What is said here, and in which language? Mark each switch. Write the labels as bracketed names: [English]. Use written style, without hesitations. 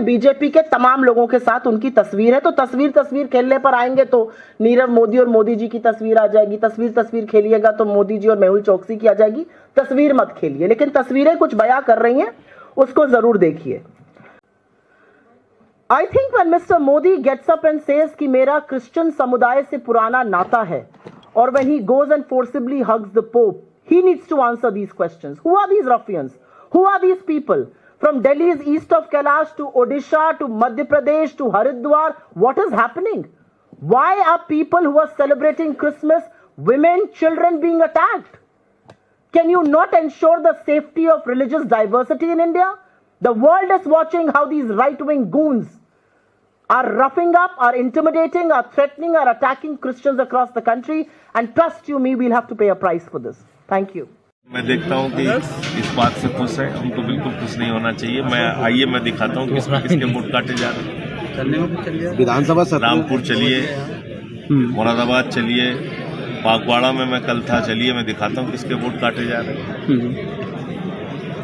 [Hindi] BJP के तमाम लोगों के साथ उनकी तस्वीर है। तो तस्वीर खेलने पर आएंगे तो नीरव मोदी और मोदी जी की तस्वीर आ जाएगी। तस्वीर खेलिएगा तो मोदी जी और मेहुल चौकसी की आ जाएगी। तस्वीर मत खेलिए, लेकिन तस्वीरें कुछ बयां कर रही हैं, उसको जरूर देखिए। [English] I think when Mr. Modi gets up and says [Hindi] कि मेरा क्रिश्चियन समुदाय से पुराना नाता है, [English] और when he goes and forcibly hugs the Pope, he needs to answer these questions. Who are these ruffians? Who are these people? From Delhi's east of Kailash to Odisha to Madhya Pradesh to Haridwar, what is happening? Why are people who are celebrating Christmas, women, children being attacked? Can you not ensure the safety of religious diversity in India? The world is watching how these right-wing goons are roughing up, are intimidating, are threatening, are attacking Christians across the country. And trust you me, we'll have to pay a price for this. Thank you. [Hindi] मैं देखता हूँ कि इस बात से खुश है, उनको बिल्कुल खुश नहीं होना चाहिए। मैं दिखाता हूँ किसके वोट काटे जा रहे हैं। विधानसभा रामपुर चलिए, मुरादाबाद चलिए, पागवाड़ा में मैं कल था, चलिए मैं दिखाता हूँ किसके वोट काटे जा रहे हैं।